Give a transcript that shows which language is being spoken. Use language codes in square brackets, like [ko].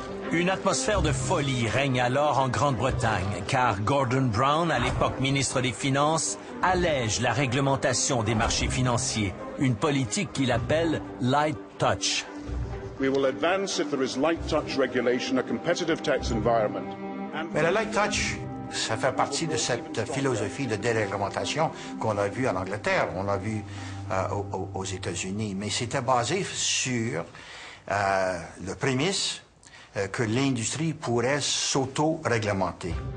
[fr] Une atmosphère de folie règne alors en Grande-Bretagne, car Gordon Brown, à l'époque ministre des Finances, allège la réglementation des marchés financiers, une politique qu'il appelle « light touch ». [en] We will advance if there is light touch regulation, a competitive tax environment. [fr] Mais le light touch, ça fait partie de cette philosophie de déréglementation qu'on a vue en Angleterre, on l'a vu aux États-Unis, mais c'était basé sur le prémisse que l'industrie pourrait s'auto-réglementer.